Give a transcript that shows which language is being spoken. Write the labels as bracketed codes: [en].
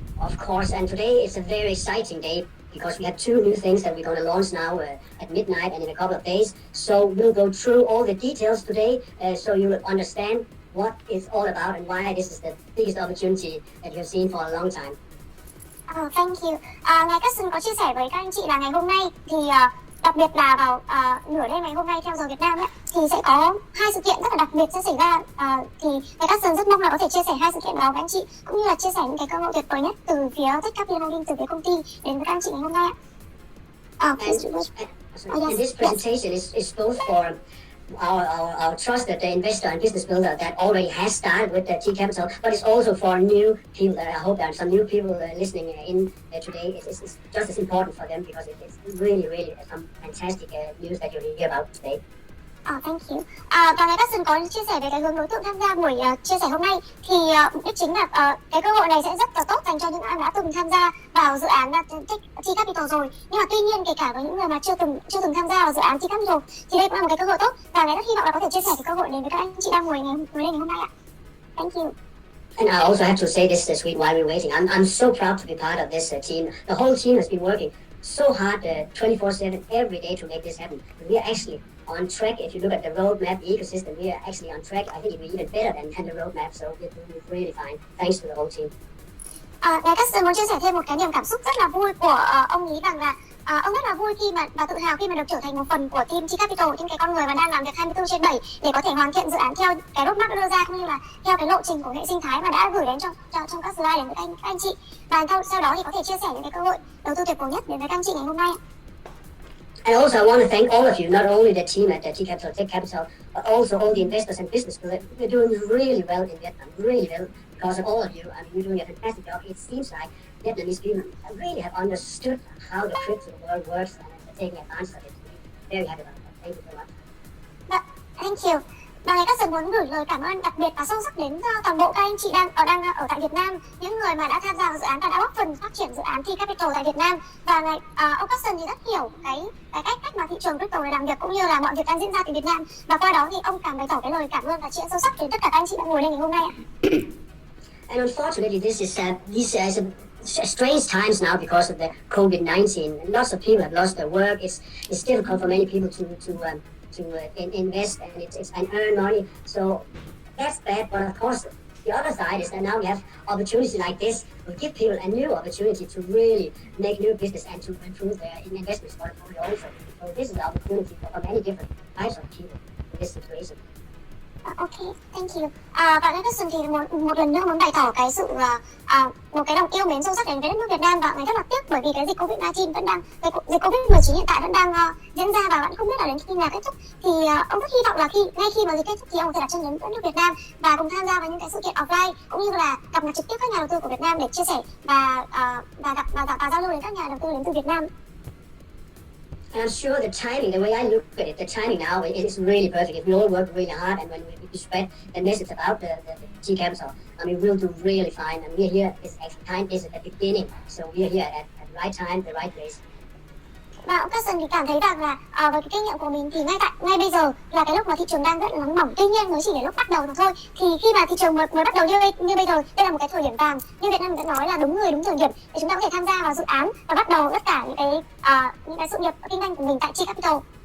[en] Of course, and today is a very exciting day because we have two new things that we're going to launch now at midnight and in a couple of days. So we'll go through all the details today so you will understand what it's all about and why this is the biggest opportunity that you've seen for a long time. Thank you. [vi] Ngài Carson có chia sẻ với các anh chị là ngày hôm nay thì đặc biệt là vào nửa đêm ngày hôm nay theo giờ Việt Nam ấy, thì sẽ có hai sự kiện rất là đặc biệt sẽ xảy ra. Thì ngài Carson rất mong là có thể chia sẻ hai sự kiện đó với anh chị cũng như là chia sẻ những cái cơ hội tuyệt vời nhất từ phía TechCapital Holdings, từ phía công ty đến với các anh chị ngày hôm nay. [en] And this presentation is both for our trusted investor and business builder that already has started with Tcapital, but it's also for new people. I hope there are some new people listening in today. It's just as important for them because it's really some fantastic news that you'll hear about today. Thank you. [vi] Và ngài Carson có chia sẻ về cái hướng đối tượng tham gia buổi chia sẻ hôm nay thì mục đích chính là cái cơ hội này sẽ rất là tốt dành cho những ai đã từng tham gia vào dự án Tcapital rồi, nhưng mà tuy nhiên kể cả với những người mà chưa từng tham gia vào dự án Tcapital thì đây cũng là một cái cơ hội tốt và ngài rất hy vọng là có thể chia sẻ cái cơ hội đến với các anh chị đang ngồi lên ngày hôm nay ạ. [en] Thank you. And I also have to say this week while we're waiting. I'm so proud to be part of this team. The whole team has been working so hard 24/7 every day to make this happen. We are actually on track. If you look at the roadmap ecosystem, we are actually on track. I think it will be even better than the roadmap. So we're really fine. Thanks to the whole team. [vi] Ngài Carson muốn chia sẻ thêm một cái niềm cảm xúc rất là vui của ông ấy rằng là ông rất là vui khi mà và tự hào khi mà được trở thành một phần của team Tcapital, những cái con người mà đang làm việc 24/7 để có thể hoàn thiện dự án theo cái roadmap đưa ra cũng như là theo cái lộ trình của hệ sinh thái mà đã gửi đến trong các slide đến với các anh chị, và sau đó thì có thể chia sẻ những cái cơ hội đầu tư tuyệt vời nhất đến với các anh chị ngày hôm nay. [en] And also, I want to thank all of you, not only the team at TCapital, but also all the investors and business people. We're doing really well in Vietnam, really well, because of all of you. I mean, you're doing a fantastic job. It seems like Vietnamese people really have understood how the crypto world works and are taking advantage of it. We're very happy about that. Thank you so much. Thank you. [vi] Và ngài Carson muốn gửi lời cảm ơn đặc biệt và sâu sắc đến toàn bộ các anh chị đang ở tại Việt Nam, những người mà đã tham gia vào dự án và đã góp phần phát triển dự án Tcapital tại Việt Nam. Và ông Carson thì rất hiểu cái cách mà thị trường crypto này làm việc cũng như là mọi việc đang diễn ra tại Việt Nam, và qua đó thì ông cảm bày tỏ cái lời cảm ơn và tri ân sâu sắc đến tất cả các anh chị đang ngồi đây ngày hôm nay ạ. [en] And unfortunately, these are strange times now because of the COVID-19. Lots of people have lost their work. It's difficult for many people to invest and earn money. So that's bad. But of course, the other side is that now we have opportunities like this. We give people a new opportunity to really make new business and to improve their investment portfolio also. So this is an opportunity for many different types of people in this situation. Okay, thank you. [vi] Và ngài Carson thì một lần nữa muốn bày tỏ cái sự một cái lòng yêu mến sâu sắc đến với đất nước Việt Nam, và ngài rất là tiếc bởi vì cái dịch Covid-19 vẫn đang dịch Covid-19 hiện tại vẫn đang diễn ra và vẫn không biết là đến khi nào kết thúc. Thì ông rất hy vọng là ngay khi mà dịch kết thúc thì ông có thể đặt chân đến đất nước Việt Nam và cùng tham gia vào những cái sự kiện offline cũng như là gặp mặt trực tiếp các nhà đầu tư của Việt Nam để chia sẻ và gặp và giao lưu đến các nhà đầu tư đến từ Việt Nam. [en] And I'm sure the timing, the way I look at it, the timing now is really perfect. If we all work really hard and when we spread the message about the Tcapital, I mean, we'll do really fine. And we're here, time is at the beginning, so we're here at the right time, the right place. [vi] Và ông Carson thì cảm thấy rằng là với cái kinh nghiệm của mình thì ngay bây giờ là cái lúc mà thị trường đang rất là nóng bỏng, tuy nhiên mới chỉ là lúc bắt đầu mà thôi. Thì khi mà thị trường mới bắt đầu như bây giờ, đây là một cái thời điểm vàng, như Việt Nam mình đã nói là đúng người đúng thời điểm để chúng ta có thể tham gia vào dự án và bắt đầu tất cả những cái sự nghiệp kinh doanh của mình tại Tcapital.